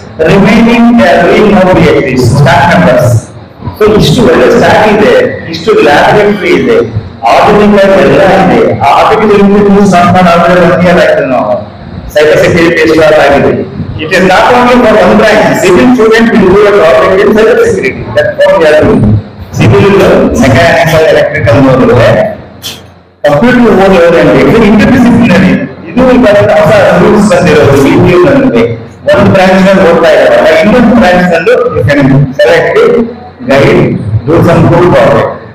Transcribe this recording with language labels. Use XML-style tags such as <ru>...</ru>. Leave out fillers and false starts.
<en>The remaining they are doing no PhD staff members.</en> <kn>So ಇಷ್ಟು ಒಳ್ಳೆ staff ಇದೆ, ಇಷ್ಟು ಲ್ಯಾಬೊರೇಟರಿ ಇದೆ, ಆಧುನಿಕ ಎಲ್ಲ ಇದೆ. ಆರ್ಟಿಫಿಷಿಯಲ್ ಇಂಟೆಲಿಜೆನ್ಸ್ ಆಯ್ತು ನಾವು ಸೈಬರ್ ಸೆಕ್ಯೂರಿಟಿ ಸ್ಟಾರ್ಟ್ ಆಗಿದೆ.</kn> <en>It is not only for one branch. Civil student will do a project in cyber security. That's what we are doing.</en> <kn>Civil, mechanical, electrical ನೋಡಿದ್ರೆ ಕಂಪ್ಯೂಟರ್ ಓದಿರೋದು interdisciplinary. ಇದು ಹೊಸ rules ಬಂದಿರೋದು BPU ನಲ್ಲಿ ಒಂದು branch ನಲ್ಲಿ ಓದ್ತಾ ಇದ್ದಾರೆ. ಇನ್ನೊಂದು ಬ್ರಾಂಚ್ ನಲ್ಲೂ</kn> <en>You can select guide do some good project.</en>